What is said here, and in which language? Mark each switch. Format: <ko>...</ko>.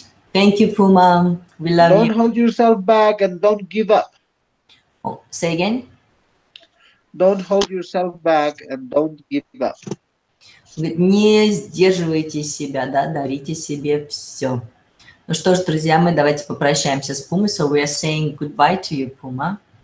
<en>Thank you, Puma. We love you. Don't hold yourself back and don't give up. Oh, say again? Don't hold yourself back and don't give up.</en> <ru>Не сдерживайте себя, да, дарите себе все. Ну что ж, друзья мои, давайте попрощаемся с Пумой.</ru> <en>So we are saying goodbye to you, Puma.</en>